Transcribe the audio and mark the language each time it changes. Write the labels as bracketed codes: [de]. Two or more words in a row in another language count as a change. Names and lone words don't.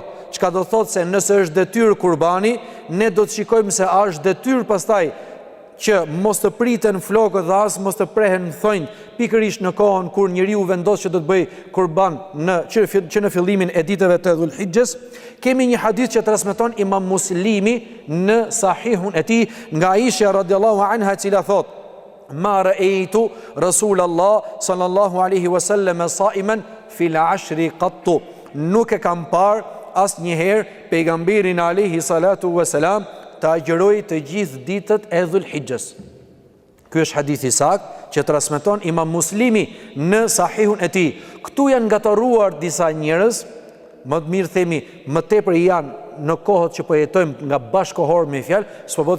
[sq] Çka do thotë se nëse është detyrë kurbani, ne do të shikojmë se a është detyrë pastaj që mos të priten flokët dhe as mos të prehen thonjt pikërisht në kohën kur njeriu vendos që do të bëj kurban që në fillimin e ditëve të Dhul-Hijjes. Kemi një hadith që transmeton Imam Muslimi në Sahihun e tij nga Aisha [ar] رضي الله عنها, [sq] e cila thotë: [ar] ما رأيت رسول الله صلى الله عليه وسلم صائما في العشر قط. [sq] Nuk e kam parë asnjëherë pejgamberin [ar] عليه الصلاة والسلام [sq] të agjëroj të gjithë ditët e Dhul-Hijjes. Ky është hadith i saktë që transmeton Imam Muslimi në Sahihun e tij. Këtu janë gatuar disa njerëz, më të mirë themi, më tepër janë në kohët që po jetojmë nga bashkohor me fjalë, s'po bëhet